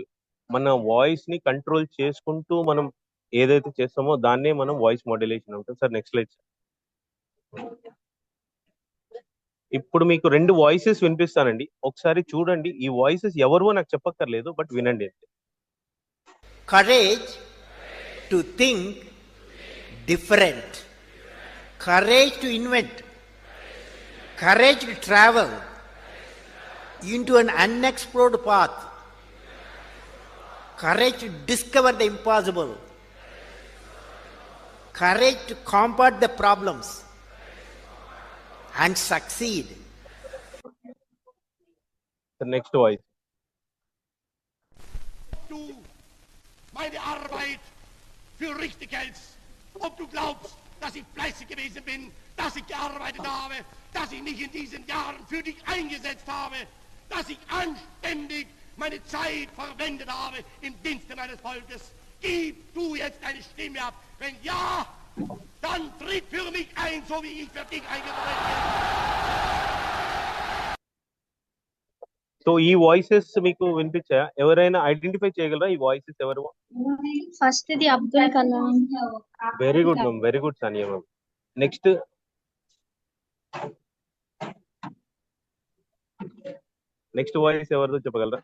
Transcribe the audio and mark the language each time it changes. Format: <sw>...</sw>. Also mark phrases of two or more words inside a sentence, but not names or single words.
<te>మన వాయిస్ ని కంట్రోల్ చేసుకుంటూ మనం ఏదైతే చేస్తామో దాన్నే మనం</te> <en>voice modulation</en> <te>అంటాం.</te> <en>sir next slide.</en> <te>ఇప్పుడు మీకు రెండు వాయిసెస్ వినిపిస్తానండి, ఒకసారి చూడండి. ఈ వాయిసెస్ ఎవరివో నాకు చెప్పక్కర్లేదు, బట్ వినండి అంతే.</te> <en>Courage to think different, courage to invent, courage to travel into an unexplored path, courage to discover the impossible, courage to combat the problems and succeed. The next voice.</en> <de>Du meine Arbeit für richtig hältst, ob du glaubst, dass ich fleißig gewesen bin, dass ich gearbeitet habe, dass ich mich in diesen Jahren für dich eingesetzt habe, dass ich anständig meine Zeit verwendet habe im Dienste meines Volkes. Gib du jetzt deine Stimme ab. Wenn ja, dann tritt für mich ein, so wie ich für dich eingetreten bin.</de> <te>సో ఈ వాయిసెస్ మీకు వినిపించా? ఎవరైనా ఐడెంటిఫై చేయగలరా ఈ వాయిసెస్ ఎవరు?</te> <en>first the Abdul Kalam. very good ma'am, very good Saniya ma'am. next voice</en> <te>ఎవరిదో చెప్పగలరా?</te>